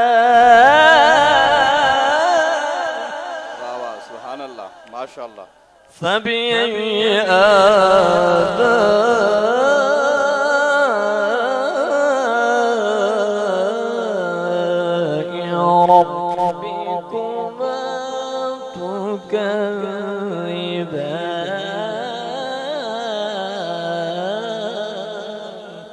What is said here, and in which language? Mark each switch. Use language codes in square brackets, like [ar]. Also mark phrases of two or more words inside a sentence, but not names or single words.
[ar] تكذبان. [ur] واہ واہ [ar] سبحان اللہ ماشاءاللہ. فبأي آلاء ربكما تكذبان